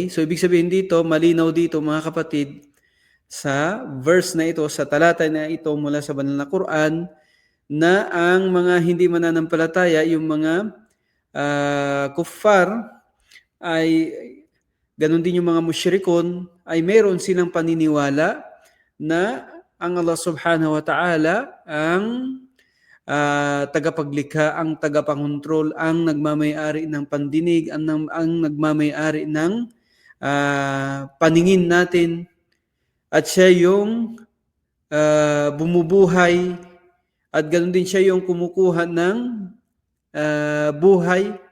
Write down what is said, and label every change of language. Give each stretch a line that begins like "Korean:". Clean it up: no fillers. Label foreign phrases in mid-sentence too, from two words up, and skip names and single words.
Filipino: So, ibig sabihin dito, malinaw dito mga kapatid, sa verse na ito, sa talata na ito mula sa banal na Quran, na ang mga hindi mananampalataya, yung mga kuffar, ay ganun din yung mga musyrikon, ay meron silang paniniwala na ang Allah
Arabic: سبحانه وتعالى
Filipino: ang tagapaglikha, ang tagapangontrol, ang nagmamay-ari ng pandinig, ang nagmamay-ari ng paningin natin, at siya yung bumubuhay, at ganoon din siya yung kumukuha ng buhay,